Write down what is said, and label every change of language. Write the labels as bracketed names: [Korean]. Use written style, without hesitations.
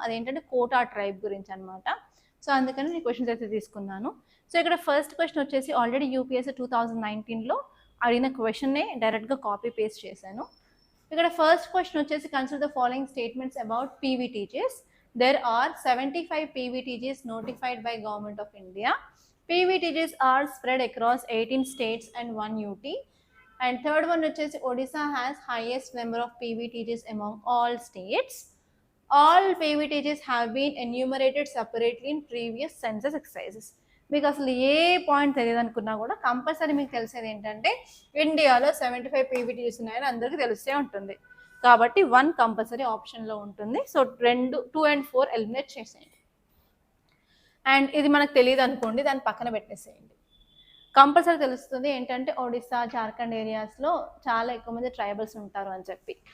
[Telugu] అదేంటంటే quota tribe గురించి అనమాట. సో అందుకని నేను క్వశ్చన్స్ అయితే తీసుకున్నాను. సో ఇక్కడ ఫస్ట్ క్వశ్చన్ వచ్చేసి ఆల్రెడీ యూపీఎస్సీ 2019లో అడిగిన క్వశ్చన్నే డైరెక్ట్గా కాపీ పేస్ట్ చేశాను. ఇక్కడ ఫస్ట్ క్వశ్చన్ వచ్చేసి [English] Consider the following statements about PVTGs. There are 75 PVTGs notified by Government of India. PVTGs are spread across 18 states and 1 UT. And third one which is Odisha has highest number of PVTGs among all states. All PVTGs have been enumerated separately in previous census exercises. [Telugu] మీకు అసలు ఏ point తెలియదు అనుకున్నా కూడా compulsory మీకు తెలిసేది ఏంటంటే ఇండియాలో 75 PVTGs ఉన్నాయని అందరికీ తెలిసే ఉంటుంది. కాబట్టి 1 కంపల్సరీ ఆప్షన్లో ఉంటుంది. సో 2 and 4 ఎలిమినేట్ చేసేయండి. అండ్ ఇది మనకు తెలియదు అనుకోండి, దాన్ని పక్కన పెట్టేసేయండి. కంపల్సరీ తెలుస్తుంది ఏంటంటే ఒడిస్సా, జార్ఖండ్ ఏరియాస్లో చాలా ఎక్కువ మంది ట్రైబల్స్ ఉంటారు అని చెప్పి.